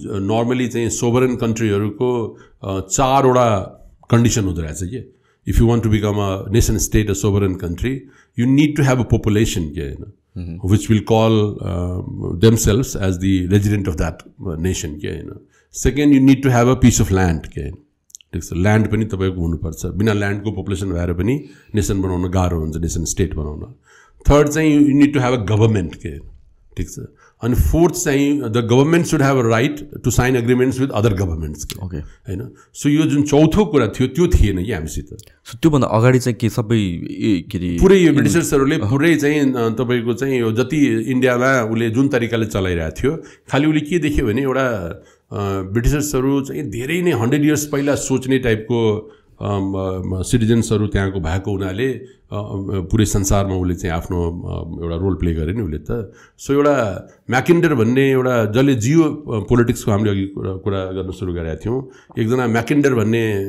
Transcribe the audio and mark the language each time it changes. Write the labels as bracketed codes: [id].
[ne] Normally चाहिँ सोभरेन कन्ट्रीहरूको 4वटा condition हुँदो रहेछ कि [en] if you want to become a nation state, a sovereign country, you need to have a population which will call themselves as the resident of that nation. Second, you need to have a piece of land. [ne] Land पनि तपाईको हुनुपर्छ बिना ल्यान्डको population भएर पनि nation बनाउन गाह्रो हुन्छ nation state बनाउन थर्ड चाहिँ [en] you need to have a government [ne] ठिक छ अनि फोर्थ चाहिँ [en] the government should have a right to sign agreements with other governments [ne] होइन सो यो जुन चौथो कुरा थियो त्यो थिएन कि हामीसित सो त्योभन्दा अगाडि चाहिँ के सबै के अरे पुरै यो ब्रिटिसर्सहरूले पुरै चाहिँ तपाईँको चाहिँ यो जति इन्डियामा उसले जुन तरिकाले चलाइरहेको थियो खालि उसले के देख्यो भने एउटा ब्रिटिसर्सहरू चाहिँ धेरै नै 100 इयर्स पहिला सोच्ने टाइपको सिटिजन्सहरू त्यहाँको भएको हुनाले पुरै संसारमा उसले चाहिँ आफ्नो एउटा रोल प्ले गरे नि उसले त सो एउटा म्याकिन्डर भन्ने एउटा जसले जियो पोलिटिक्सको हामीले अघि कुरा गर्न सुरु गरेका थियौँ एकजना म्याकिन्डर भन्ने